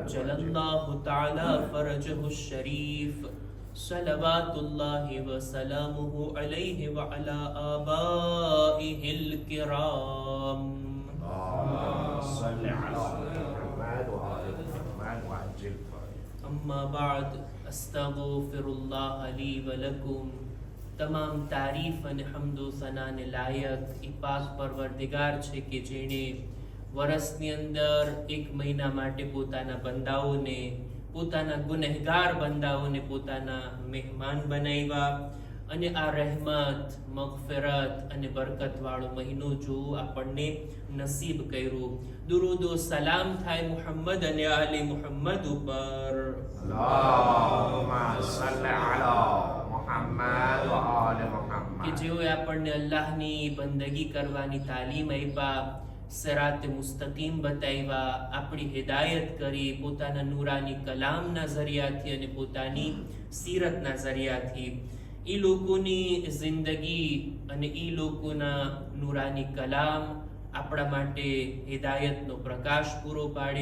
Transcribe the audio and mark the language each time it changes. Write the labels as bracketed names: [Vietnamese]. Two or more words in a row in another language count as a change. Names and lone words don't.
[Arabic] جل الله تعالى فرجه الشريف صلوات الله وسلامه عليه وعلى آبائه الكرام اللهم صل على محمد وآل محمد وعجل فرجه أما بعد استغفر الله لي ولكم [Gujarati] તમામ તારીફ અને હમદો સનાને લાયક એ પાક પરવરદિગાર છે કે જેણે વર્ષની અંદર એક મહિના માટે પોતાના બંદાઓને પોતાના ગુનેહગાર બંદાઓને પોતાના મહેમાન બનાવ્યા અને આ રહેમત મગફિરત અને બરકતવાળો મહિનો જો આપણને નસીબ કર્યું દુરૂદો સલામ થાય મુહમ્મદ અને આલે મુહમ્મદ ઉપર [Arabic] اللهم صل على محمد وآل محمد [Gujarati] કે જેઓએ આપણને અલ્લાહની બંદગી કરવાની તાલીમ આપ્યા સિરાત મુસ્તકીમ બતાવ્યા આપણી હિદાયત કરી પોતાના નૂરાની કલામના ઝરિયાથી અને પોતાની સીરતના ઝરિયાથી એ લોકોની જિંદગી અને એ લોકોના નૂરાની કલામ આપણા માટે હિદાયતનો પ્રકાશ પૂરો પાડે